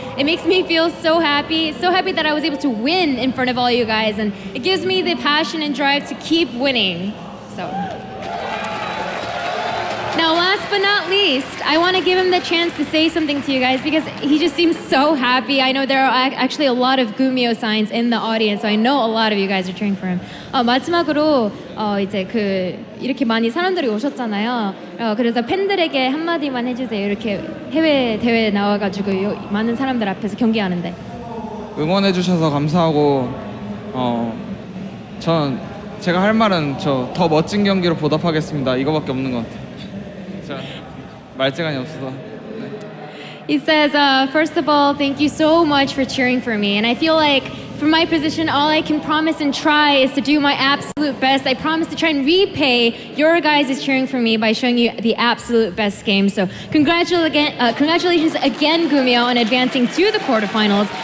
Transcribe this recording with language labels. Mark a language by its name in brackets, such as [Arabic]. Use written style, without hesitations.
[English] It makes me feel so happy that I was able to win in front of all you guys, and it gives me the passion and drive to keep winning. So. Now, last but not least, I want to give him the chance to say something to you guys because he just seems so happy. I know there are actually a lot of GuMiho signs in the audience, so I know a lot of you guys are cheering for him. [Korean] 마지막으로 이제 이렇게 많이 사람들이 오셨잖아요. 그래서 팬들에게 한마디만 해주세요. 이렇게 해외 대회 나와가지고 많은 사람들 앞에서 경기하는데. 응원해 주셔서 감사하고 전 제가 할 말은 더 멋진 경기로 보답하겠습니다. 이거밖에 없는 것 같아요. 말재간이 없어서. [English] He says, first of all, thank you so much for cheering for me. And I feel like from my position, all I can promise and try is to do my absolute best. I promise to try and repay your guys' cheering for me by showing you the absolute best game. So congratulations again, GuMiho, on advancing to the quarterfinals.